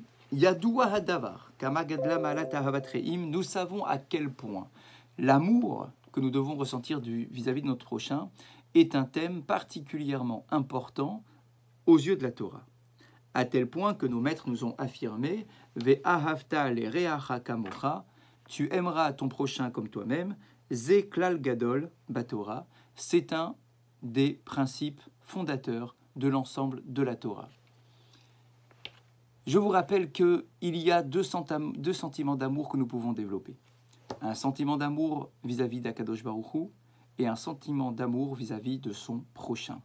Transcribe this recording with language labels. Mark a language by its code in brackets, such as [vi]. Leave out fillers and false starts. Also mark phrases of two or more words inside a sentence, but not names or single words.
[he] ידוע הדבר, כמה גדלה מעלת אהבת רעים, [fr] nous savons à quel point l'amour que nous devons ressentir vis-à-vis de notre prochain est un thème particulièrement important aux yeux de la Torah. À tel point que nos maîtres nous ont affirmé [he] ואהבת לרעך כמוך, [fr] tu aimeras ton prochain comme toi-même, [he] זה כלל גדול בתורה, [fr] c'est un des principes fondateurs de l'ensemble de la Torah. Je vous rappelle qu'il y a deux sentiments d'amour que nous pouvons développer. Un sentiment d'amour vis-à-vis d' [he] הקדוש ברוך הוא [fr] et un sentiment d'amour vis-à-vis de son prochain.